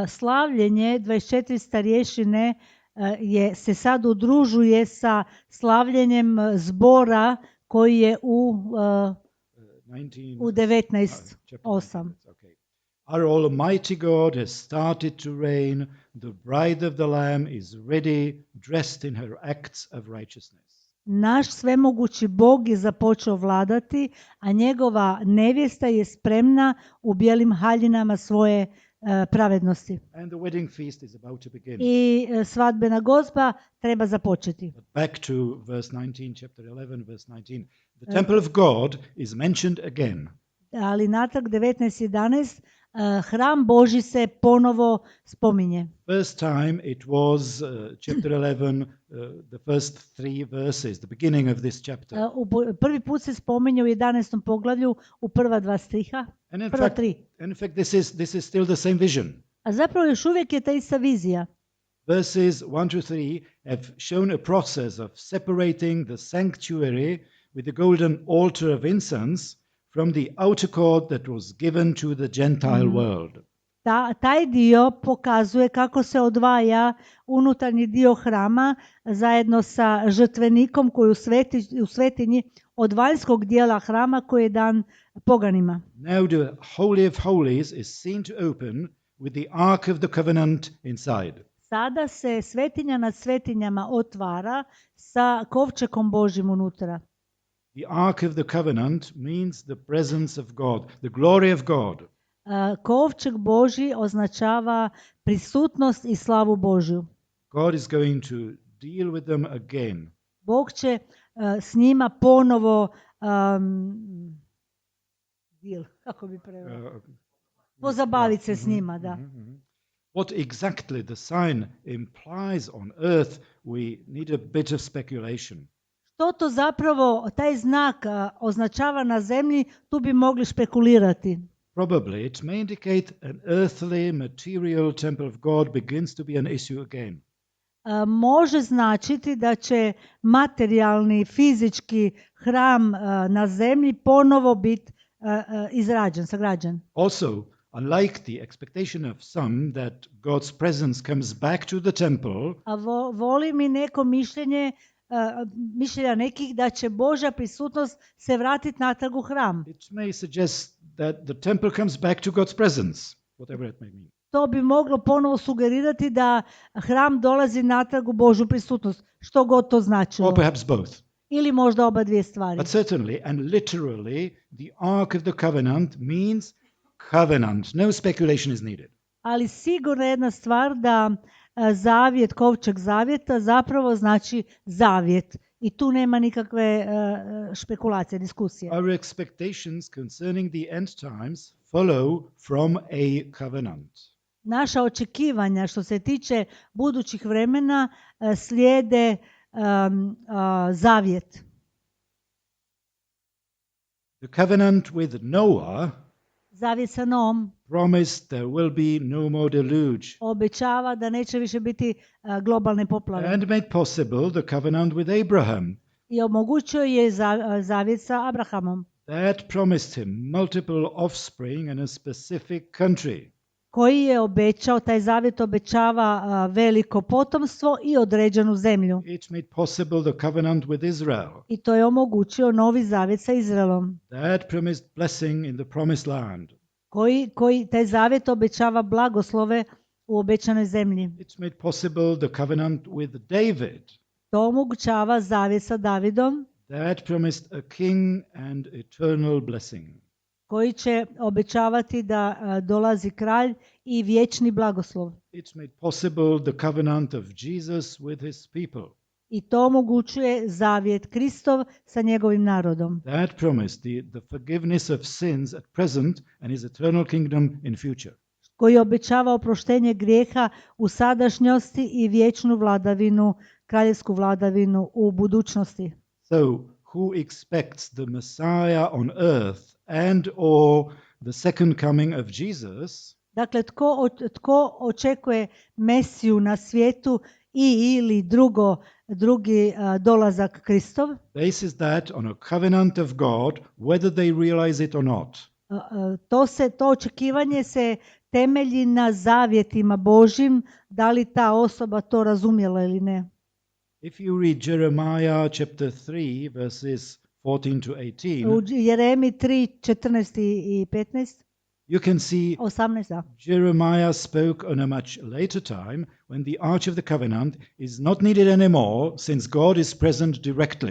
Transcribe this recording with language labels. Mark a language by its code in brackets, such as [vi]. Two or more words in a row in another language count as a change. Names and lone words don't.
[hr] Slavljenje 24 starješine se sad udružuje sa slavljenjem zbora koji je u 19:8. [en] Our Almighty God has started to reign. The bride of the Lamb is ready, dressed in her acts of righteousness. [hr] Naš svemogući Bog je započeo vladati, a njegova nevjesta je spremna u bijelim haljinama svoje pravednosti. [en] And the wedding feast is about to begin. [hr] I svadbena gozba treba započeti. [en] But back to verse 19, chapter 11, verse 19. The temple of God is mentioned again. [hr] Ali natrag 19:11 hram Božji se ponovo spominje. [en] First time it was chapter 11, the first 3 verses, the beginning of this chapter. [hr] Prvi put se spominje u 11. poglavlju u prva 2 stiha. [en] And in fact this is still the same vision. [hr] A zapravo još uvijek je ta ista vizija. [en] Verses 1 to 3 have shown a process of separating the sanctuary with the golden altar of incense from the outer court that was given to the Gentile world. [hr] Taj dio pokazuje kako se odvaja unutarnji dio hrama zajedno sa žrtvenikom koji u svetinji od vanjskog dijela hrama koji je dan poganima. [en] Now the Holy of Holies is seen to open with the Ark of the Covenant inside. [hr] Sada se svetinja nad svetinjama otvara sa kovčekom Božjim unutra. [en] The Ark of the Covenant means the presence of God, the glory of God. [hr] Kovčeg Božji označava prisutnost i slavu Božju. [en] God is going to deal with them again. [hr] Bog će s njima ponovo pozabaviti se s njima, da. [en] What exactly the sign implies on earth, we need a bit of speculation. [hr] Što to zapravo taj znak označava na zemlji, tu bi mogli špekulirati. [en] Probably it may indicate an earthly material temple of God begins to be an issue again. [hr] Može značiti da će materijalni, fizički hram na zemlji ponovo biti izrađen, sagrađen. [en] Also, unlike the expectation of some that God's presence comes back to the temple, [hr] A volim i neko mišljenja nekih da će Božja prisutnost se vratiti natrag u hram. [en] it may suggest that the temple comes back to God's presence, whatever it may mean. [hr] To bi moglo ponovo sugerirati da hram dolazi natrag u Božju prisutnost, što god to značilo. [en] Or perhaps both. [hr] Ili možda oba dvije stvari. [en] But certainly and literally, the Ark of the Covenant means covenant. No speculation is needed. [hr] Ali sigurno jedna stvar da zavjet, kovčeg zavjeta zapravo znači zavjet. I tu nema nikakve špekulacije, diskusije. [en] Our expectations concerning the end times follow from a covenant. [hr] Naša očekivanja što se tiče budućih vremena slijede zavjet. [en] The covenant with Noah [hr] Zavjet sa Noom [en] promised there will be no more deluge, [hr] obećava da neće više biti globalne poplave. [en] and made possible the covenant with Abraham. [hr] I omogućio je zavjet sa Abrahamom, [en] That promised him multiple offspring and a specific country. [hr] koji je obećao, taj zavjet obećava veliko potomstvo i određenu zemlju. [en] It made possible the covenant with Israel. [hr] I to je omogućio novi zavjet sa Izraelom, [en] That promised blessing in the promised land. [hr] koji taj zavjet obećava blagoslove u obećanoj zemlji. [en] It made possible the covenant with David. [hr] To omogućava zavjet sa Davidom, [en] That promised a king and eternal blessing. [hr] koji će obećavati da dolazi kralj i vječni blagoslov. [en] It made possible the covenant of Jesus with his people. [hr] I to omogućuje zavjet Kristov sa njegovim narodom, [en] That promised the forgiveness of sins at present and his eternal kingdom in future. [hr] koji obećava oproštenje grijeha u sadašnjosti i vječnu vladavinu, kraljevsku vladavinu u budućnosti. [en] So, who expects the Messiah on earth and or the second coming of Jesus [hr] Dakle, tko očekuje Mesiju na svijetu ili drugi dolazak Kristov, [en] bases that on a covenant of God, whether they realize it or not. [hr] to očekivanje se temelji na zavjetima Božjim, da li ta osoba to razumjela ili ne. [en] If you read Jeremiah chapter 3, verses 14 to 18, [hr] U Jeremi 3, 14 i 15, [en] you can see [hr] 18, da. [en] Jeremiah spoke on a much later time when the arch of the covenant is not needed anymore since God is present directly.